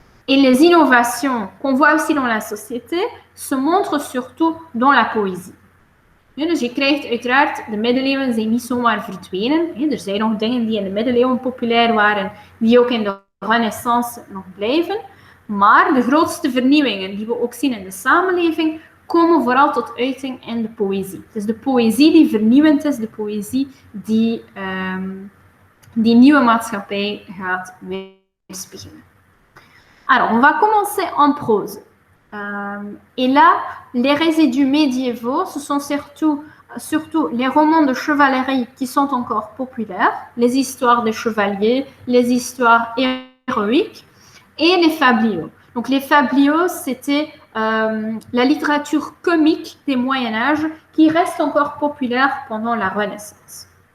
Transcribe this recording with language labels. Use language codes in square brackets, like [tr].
[fr] Et les innovations qu'on voit aussi dans la société se montrent surtout dans la poëzie. [nl] Ja, dus je krijgt uiteraard, de middeleeuwen zijn niet zomaar verdwenen. Er zijn nog dingen die in de middeleeuwen populair waren, die ook in de Renaissance nog blijven. Maar de grootste vernieuwingen die we ook zien in de samenleving, komen vooral tot uiting in de poëzie. Het is de poëzie die vernieuwend is, de poëzie die nieuwe maatschappij gaat weerspiegelen. [fr] Alors, on va commencer en prose. Et là, les résidus médiévaux, ce sont surtout les romans de chevalerie qui sont encore populaires, les histoires des chevaliers, les histoires héroïques et les fabliaux. Donc les fabliaux, c'était la littérature comique des Moyen-Âge qui reste encore populaire pendant la Renaissance.